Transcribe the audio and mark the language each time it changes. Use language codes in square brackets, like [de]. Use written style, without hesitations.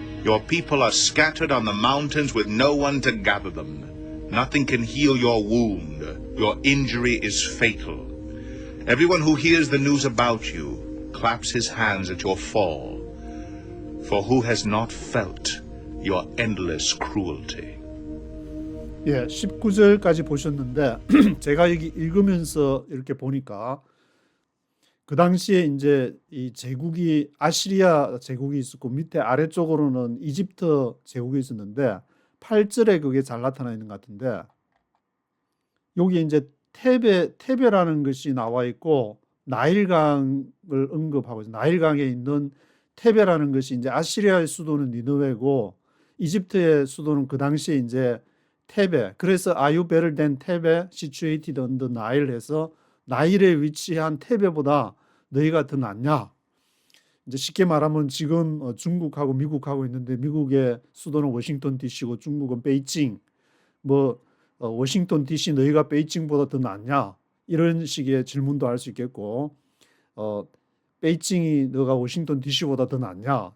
[en] Your people are scattered on the mountains with no one to gather them. Nothing can heal your wound. Your injury is fatal. Everyone who hears the news about you claps his hands at your fall. For who has not felt your endless cruelty? [ko] 예, 19절까지 보셨는데 제가 여기 읽으면서 이렇게 보니까 그 당시에 이제 이 제국이 아시리아 제국이 있었고 밑에 아래쪽으로는 이집트 제국이 있었는데 8절에 그게 잘 나타나 있는 것 같은데 여기 이제 테베라는 것이 나와 있고 나일강을 언급하고 있어요. 나일강에 있는 테베라는 것이 이제 아시리아의 수도는 니느웨고 이집트의 수도는 그 당시에 이제 테베. 그래서 [en] Are you better than Tebe situated on the Nile [ko] 해서 나일에 위치한 테베보다 너희가 더 낫냐? 이제 쉽게 말하면 지금 중국하고 미국하고 있는데 미국의 수도는 워싱턴 DC고 중국은 베이징. 뭐 워싱턴 DC 너희가 베이징보다 더 낫냐? 이런 식의 질문도 할 수 있겠고 베이징이 너가 워싱턴 DC보다 더 낫냐?